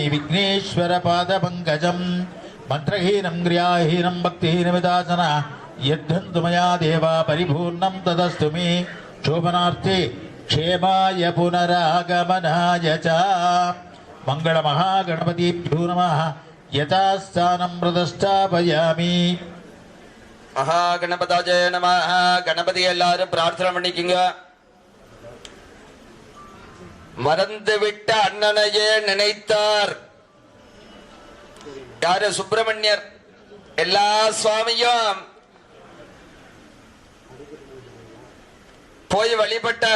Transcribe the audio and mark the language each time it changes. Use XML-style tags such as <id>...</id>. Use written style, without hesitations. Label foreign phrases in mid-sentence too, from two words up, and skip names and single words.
<sa>विघ्नेश्वरपादपङ्कजं मन्त्रहीनं क्रियाहीनं भक्तिहीनमिदासन यद्धन्तु मया देवा परिपूर्णं तदस्तु मे शोभनार्थे क्षेमाय पुनरागमनाय च मङ्गलमहागणपतिभ्यो नमः यथास्थानं प्रतिष्ठापयामि महागणपतये नमः.</sa> <ta>கணபதி எல்லாரும் பிரார்த்தனை பண்ணிக்கங்க. மறந்து விட்ட அண்ணனையே நினைத்தார் யாரு? சுப்பிரமணியர். எல்லா சுவாமியும் போய் வழிபட்டார்.</ta>